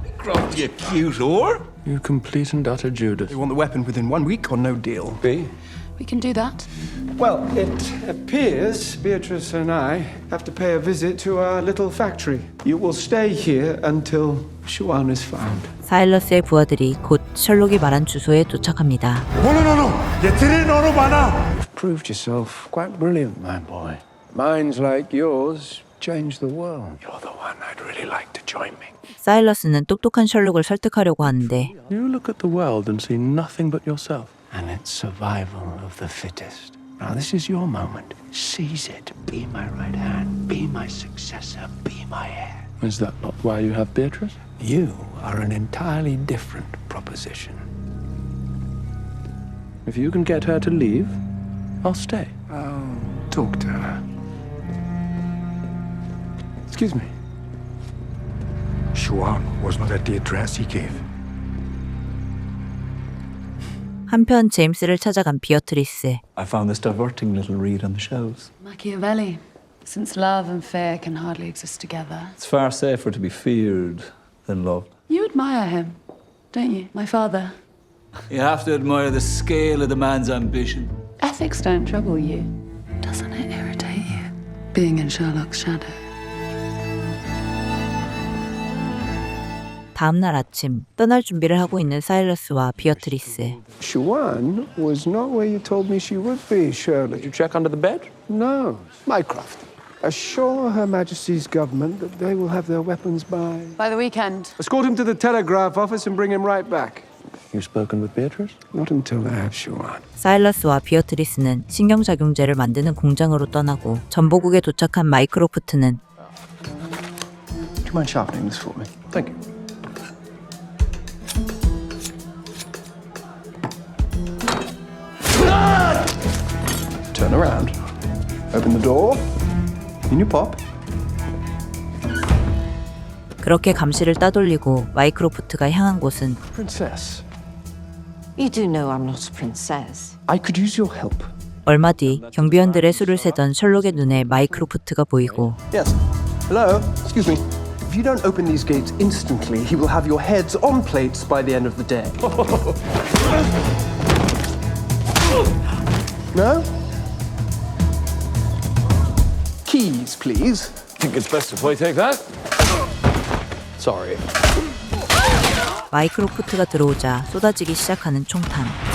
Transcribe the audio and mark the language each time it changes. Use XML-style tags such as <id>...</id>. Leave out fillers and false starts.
<en>Gruff, you cute whore. You complete and utter Judas. They want the weapon within 1 week or no deal. B. We can do that. Well, it appears Beatrice and I have to pay a visit to our little factory. You will stay here until Shuan is found.</en> <ko>사일러스의 부하들이 곧 셜록이 말한 주소에 도착합니다.</ko> <en>You've proved yourself quite brilliant, my boy. Minds like yours change the world. You're the one I'd really like to join me.</en> <ko>사일러스는 똑똑한 셜록을 설득하려고 하는데</ko> <en>You look at the world and see nothing but yourself. And it's survival of the fittest. Now, this is your moment. Seize it. Be my right hand. Be my successor. Be my heir. Is that not why you have Beatrice? You are an entirely different proposition. If you can get her to leave, I'll stay. I'll talk to her. Excuse me. Shuan was not at the address he gave.</en> <ko>한편 제임스를 찾아간 비어트리스.</ko> <en>I found this diverting little read on the shelves. Machiavelli. Since love and fear can hardly exist together. It's far safer to be feared than loved. You admire him, don't you? My father. You have to admire the scale of the man's ambition. Ethics don't trouble you. Doesn't it irritate you? Being in Sherlock's shadow.</en> <ko>다음 날 아침 떠날 준비를 하고 있는 사일러스와 비어트리스.</ko> <en>Shuan was not where you told me she would be, Shirley. Did you check under the bed? No. Mycroft, assure Her Majesty's government that they will have their weapons By the weekend. Escort him to the telegraph office and bring him right back. You spoken with Beatrice? Not until I have Shuan.</en> <ko>사일러스와 비어트리스는 신경작용제를 만드는 공장으로 떠나고 전보국에 도착한 마이크로프트는</ko> <en>Do you mind sharpening this for me? Thank you. Turn around. Open the door. In you pop.</en> <ko>그렇게 감시를 따돌리고 마이크로프트가 향한 곳은</ko> <en>Princess, You do know I'm not a princess. I could use your help.</en> <ko>얼마 뒤 경비원들의 수를 세던 셜록의 눈에 마이크로프트가 보이고</ko> <en>Yes. Hello? Excuse me. If you don't open these gates instantly, he will have your heads on plates by the end of the day. No? Keys, please. Think it's best if I take that? Sorry.</en> <ko>마이크로프트가 들어오자 쏟아지기 시작하는 총탄.</ko>